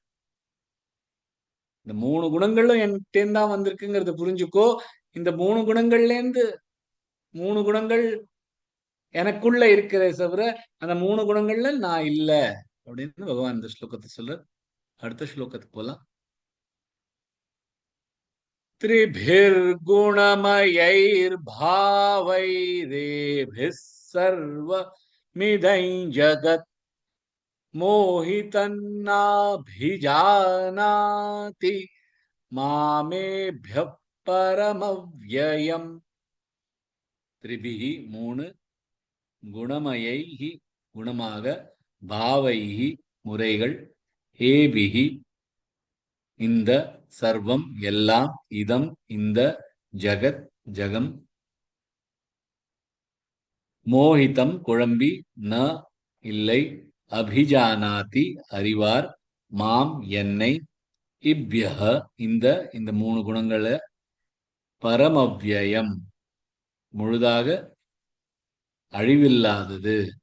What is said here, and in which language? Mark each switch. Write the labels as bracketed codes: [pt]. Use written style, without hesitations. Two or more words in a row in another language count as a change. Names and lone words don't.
[ta] இந்த 3 குணங்களும் என்கிட்ட தான் வந்திருக்குங்கிறத புரிஞ்சுக்கோ. இந்த 3 குணங்கள்ல இருந்து 3 குணங்கள் எனக்குள்ள இருக்கிறத தவிர அந்த 3 குணங்கள்ல நான் இல்ல அப்படின்னு பகவான் இந்த ஸ்லோகத்தை சொல்ற. அடுத்த ஸ்லோகத்துக்கு போலாம். [sa] त्रिभिर्गुणमयैर्भावैरेभिः सर्वमिदं जगत् मोहितन्नाभिजानाति मामेभ्यः परमव्ययम्. [ta] त्रिभिः 3 குணமயைஹி குணமாக, பாவைஹி முறைகள், ஏபிஹி இந்த, சர்வம் எல்லாம், இதம் இந்த, ஜகத் ஜகம், மோகிதம் குழம்பி, ந இல்லை, அபிஜானாதி அறிவார், மாம் என்னை, இப்யஹ இந்த இந்த 3 குணங்களை, பரமவ்யயம் முழுதாக அழிவில்லாதது.